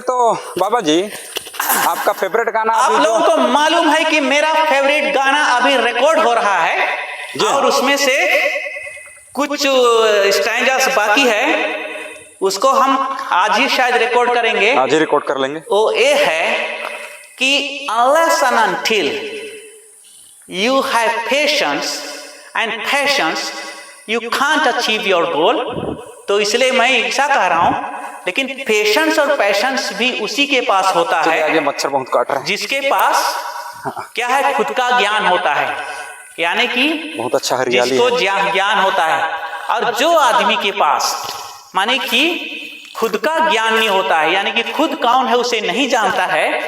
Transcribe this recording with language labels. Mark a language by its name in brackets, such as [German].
[Hindi] तो बाबा जी आपका फेवरेट गाना आप लोगों को मालूम है कि मेरा फेवरेट गाना अभी रिकॉर्ड हो रहा है और उसमें से कुछ स्टैंजास बाकी है, उसको हम आज ही शायद रिकॉर्ड करेंगे। आज ही रिकॉर्ड कर लेंगे। वो ये है कि [English] unless and until you have patience and patience you can't achieve your goal। [Hindi] तो इसलिए मैं ऐसा कह रहा हूं, लेकिन पेशेंस और पैशंस भी उसी के पास होता है आगे मच्छर बहुत काट रहा है, जिसके पास क्या है, खुद का ज्ञान होता है, यानी कि बहुत अच्छा हरियाली जिसको ज्ञान होता है। और जो आदमी के पास माने कि खुद का ज्ञान नहीं होता है, यानी कि खुद कौन है उसे नहीं जानता है,